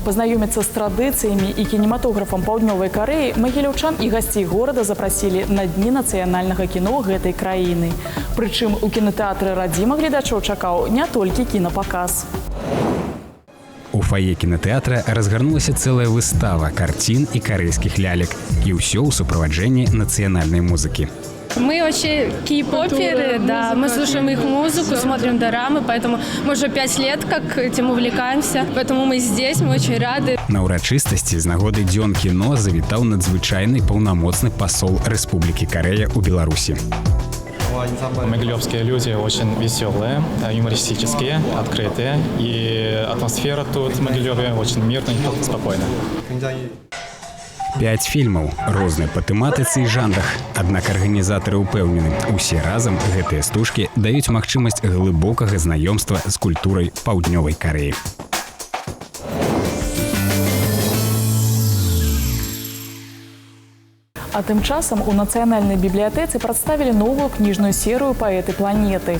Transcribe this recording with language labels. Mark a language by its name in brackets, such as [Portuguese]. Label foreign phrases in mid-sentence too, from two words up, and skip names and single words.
[Belarusian] Пазнаёміцца з традыцыямі і кінематографам Паўднёвай Карэі магіляўчан і гасцей горада запрасілі на дні нацыянальнага кіно гэтай краіны. Прычым у кінатэатры «Радзіма» гледачоў чакаў не толькі кінапаказ. У фае кінатэатра разгарнулася цэлая выстава карцін і карэйскіх лялек. І ўсё ў суправаджэнні нацыянальнай музыкі. [Russian] Мы вообще кей-поперы, да, мы слушаем их музыку, смотрим дорамы, поэтому мы уже 5 лет как этим увлекаемся, поэтому мы здесь, мы очень рады. [Belarusian] На ўрачыстасці з нагоды дзён кіно завітаў надзвычайны паўнамоцны пасол Рэспублікі Карэя ў Беларусі. [Russian] Могилевские люди очень веселые, юмористические, открытые, и атмосфера тут в Могилеве очень мирная и спокойная. [Belarusian] 5 фільмаў, розныя па тэматыцы і жанрах. Аднак арганізатары ўпэўнены, усе разам гэтыя стужкі даюць магчымасць глыбокага знаёмства з культурай Паўднёвай Карэі. А тым часам у нацыянальнай бібліятэцы прадставілі новую кніжную серыю «Паэты планеты».